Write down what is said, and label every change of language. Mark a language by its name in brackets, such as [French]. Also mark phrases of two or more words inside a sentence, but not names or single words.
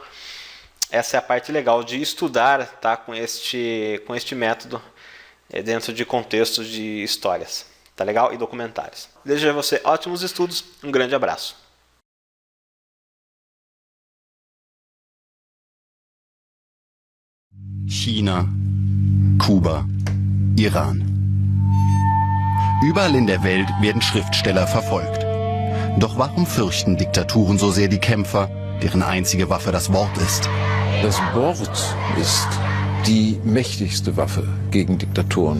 [Portuguese] Essa é a parte legal de estudar, tá? Com este método dentro de contextos de histórias, tá legal? E documentários. Desejo a você ótimos estudos, um grande abraço. [German] China, Kuba, Iran. Überall in der Welt werden Schriftsteller verfolgt. Doch warum fürchten Diktaturen so sehr die Kämpfer, deren einzige Waffe das Wort ist? Das Wort ist die mächtigste Waffe gegen Diktatoren.